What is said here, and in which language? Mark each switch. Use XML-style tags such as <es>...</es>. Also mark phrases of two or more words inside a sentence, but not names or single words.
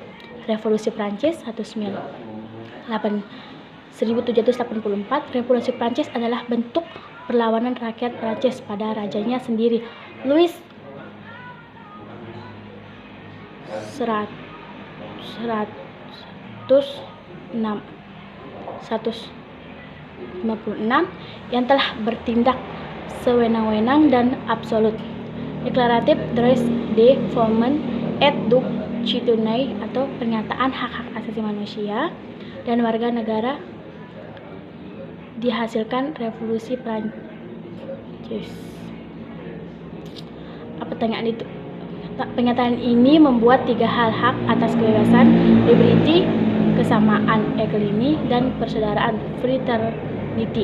<id>Revolusi Prancis 1784, Revolusi Prancis adalah bentuk perlawanan rakyat Prancis pada rajanya sendiri, Louis 156 yang telah bertindak sewenang-wenang dan absolut. Deklaratif Droits de l'Homme et du Citoyen atau pernyataan hak-hak asasi manusia dan warga negara dihasilkan Revolusi Prancis. Pertanyaan itu, pernyataan ini membuat 3 hal: hak atas kebebasan, liberty, kesamaan, equality, dan persaudaraan, fraternity.</id>